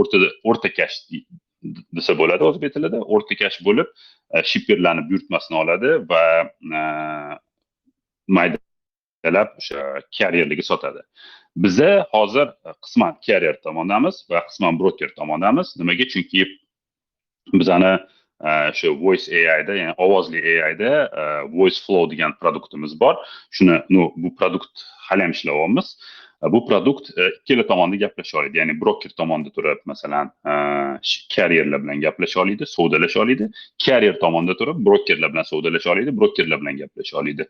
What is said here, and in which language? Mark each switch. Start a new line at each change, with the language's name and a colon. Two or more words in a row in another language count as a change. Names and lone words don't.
Uzbek: Brokerlar o'rtakash desa bo'ladi o'zbek tilida, o'rtakash bo'lib shipperlarni buyurtmasini oladi va maydalab o'sha carrierlarga sotadi. Biza hozir qisman carrier tomondamiz va qisman broker tomondamiz. Nimaga? Chunki bizani shu
English: voice AIda,
Uzbek: ya'ni ovozli AIda
English: voice flow
Uzbek: degan produktimiz bor. Shuni bu produkt hali ham ishlayapmiz. Bu produkt ikkala tomonda gaplasha oladi. Ya'ni broker tomonda turib, masalan, carrierlar bilan gaplasha oladi, savdolasha oladi. Carrier tomonda turib, brokerlar bilan savdolasha oladi, brokerlar bilan gaplasha oladi.